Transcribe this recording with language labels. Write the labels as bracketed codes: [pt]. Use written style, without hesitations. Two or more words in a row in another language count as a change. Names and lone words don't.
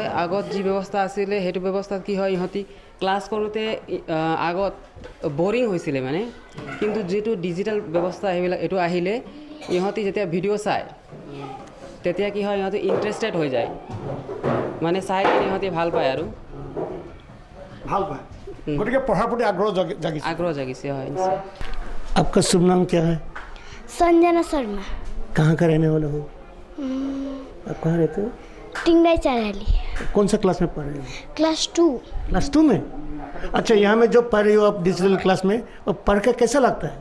[as] আগত যি ব্যৱস্থা আছিলে সেইটো ব্যৱস্থাত কি হয়, ইহঁতি ক্লাছ কৰোঁতে আগত বৰিং হৈছিলে মানে, কিন্তু যিটো ডিজিটেল ব্যৱস্থা সেইবিলাক এইটো আহিলে, ইহঁতি যেতিয়া ভিডিঅ' চায় তেতিয়া কি হয়, ইহঁতি ইণ্টাৰেষ্টেড হৈ যায়, মানে চাই কিনে ইহঁতি ভাল পায় আৰু ভাল পায়, গতিকে পঢ়াৰ প্ৰতি আগ্ৰহ জাগিছে। হয়, নিশ্চয়। [hi] आपका शुभ नाम क्या है? संजना शर्मा, कहाँ का रहने वाले हो? आप कहाँ रहते हो? टिंगराई चाराली, कौन सा क्लास में पढ़ रहे हो? क्लास 2। क्लास 2 में? अच्छा, यहाँ में जो पढ़ रही हो आप [en] digital class [hi] में, और पढ़ कर कैसा लगता है?